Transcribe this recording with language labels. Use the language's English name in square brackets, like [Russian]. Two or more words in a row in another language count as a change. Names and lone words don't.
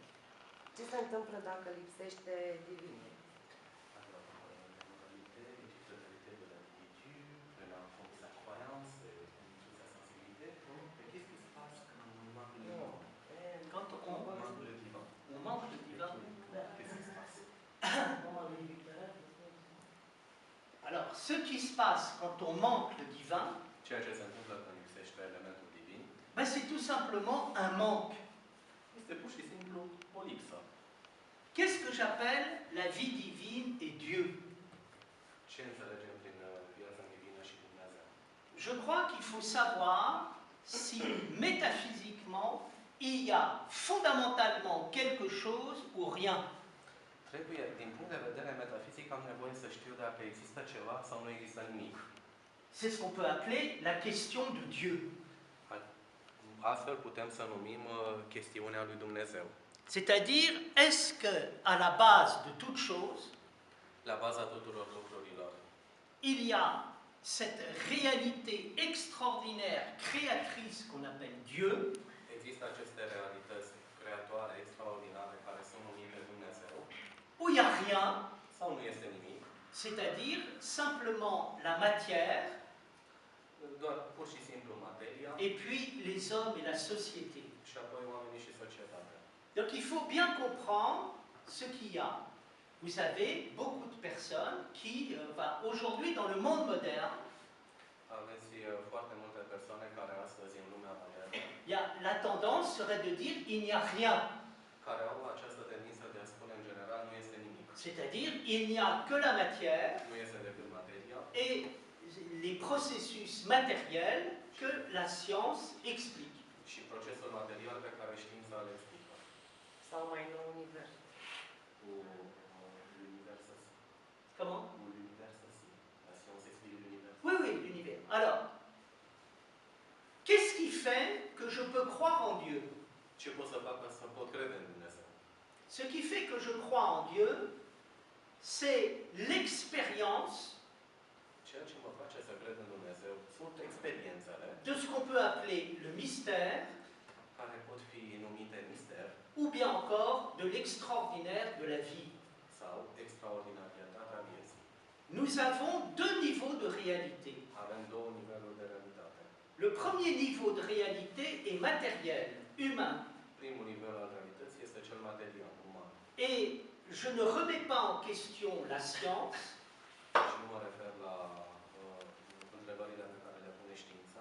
[Romanian] Ce se întâmplă dacă lipsește divinul? [French] Quand on manque de divin. Alors, ce qui se passe quand on manque le divin, [Romanian] Ceea ce se întâmplă când lipsește elementul divin, [French] ben c'est tout simplement un manque. [Romanian] este pur și simplu o lipsă. [French] Qu'est-ce que j'appelle la vie divine et Dieu? [Romanian] Ce înțelegem prin viața divină și Dumnezeu? [French] Je crois qu'il faut savoir si métaphysiquement il y a fondamentalement quelque chose ou rien. [Romanian] Trebuie, din punct de vedere metafizic, am nevoie să știu dacă există ceva sau nu există nimic. [French] C'est ce qu'on peut appeler la question de Dieu. [Romanian] Astfel putem să numim chestiunea lui Dumnezeu. [French] C'est-à-dire, est-ce que, à la base de toute chose, [Romanian] La baza tuturor lucrurilor, [French] il y a cette réalité extraordinaire, créatrice qu'on appelle Dieu, [Romanian] există aceste realități creatoare extraordinare care sunt numite Dumnezeu, [French] ou il n'y a rien, [Romanian] sau nu este nimic, [French] c'est-à-dire simplement la matière, [Romanian] doar pur și simplu materia [French] et puis les hommes et la société. [Romanian] și apoi oamenii și societatea. [French] Donc il faut bien comprendre ce qu'il y a. Vous savez, beaucoup de personnes qui, aujourd'hui dans le monde moderne, [Romanian] Aveți foarte multe persoane care astăzi în lumea modernă, [French] la tendance serait de dire il n'y a rien. [Romanian] care au această tendință de a spune în general nu este nimic. [French] C'est-à-dire il n'y a que la matière [Romanian] Nu este decât materia [French] et les processus matériels que la science explique. [Romanian] și procesul material pe care știința le explică. Sau mai nou univers? [French] Cu l'univers aussi. Comment? Cu l'univers aussi. La science explique l'univers. Oui, oui, l'univers. Alors, qu'est-ce qui fait que je peux croire en Dieu? [Romanian] Ce pot să fac ca să pot crede în Dumnezeu? [French] Ce qui fait que je crois en Dieu, c'est l'expérience [Romanian] Ceea ce mă face să cred în Dumnezeu sunt experiențele [French] de ce qu'on peut appeler le mystère, [Romanian] care pot fi numite mister [French] ou bien encore de l'extraordinaire de la vie. [Romanian] sau extraordinaritatea vieții. [French] Nous avons deux niveaux de réalité. [Romanian] Avem două niveluri de realitate. [French] Le premier niveau de réalité est matériel, humain. [Romanian] Primul nivel al realității este cel material, uman. [French] Et je ne remets pas en question la science, [Romanian] Și nu mă refer la întrebările pe care le pune știința,